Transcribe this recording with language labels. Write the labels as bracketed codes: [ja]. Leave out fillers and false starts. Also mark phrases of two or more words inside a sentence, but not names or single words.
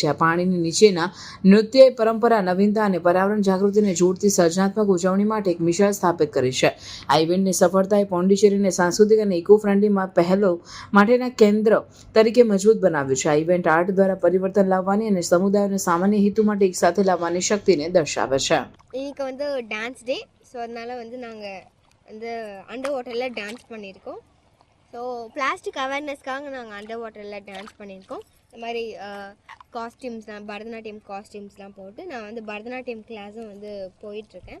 [gu] આ પાણીની નીચેના નૃત્યએ પરંપરા, નવીનતા અને પર્યાવરણ જાગૃતિને જોડતી સર્જનાત્મક ઉજવણી માટે એક મિસાલ સ્થાપિત કરી છે. આ ઇવેન્ટની સફળતાએ પોંડિચેરીને સાંસ્કૃતિક અને ઇકો ફ્રેન્ડલી પહેલો માટેના કેન્દ્ર તરીકે મજબૂત બનાવ્યું છે. આ ઇવેન્ટ આર્ટ દ્વારા પરિવર્તન લાવવાની અને સમુદાયોને સામાન્ય હેતુ માટે એકસાથે લાવવાની શક્તિને દર્શાવે છે. [ta] இன்னைக்கு வந்து [en] dance day. [ta] ஸோ அதனால் வந்து நாங்கள் வந்து [en] under water-il dance [ta] பண்ணியிருக்கோம். ஸோ [en] plastic awareness-kkaaga [ta] நாங்கள் [en] under water-il dance [ta] பண்ணியிருக்கோம். இந்த மாதிரி காஸ்டியூம்ஸ்லாம், பரதநாட்டியம் காஸ்டியூம்ஸ்லாம் போட்டு நான் வந்து பரதநாட்டியம் கிளாஸும் வந்து போயிட்டுருக்கேன்.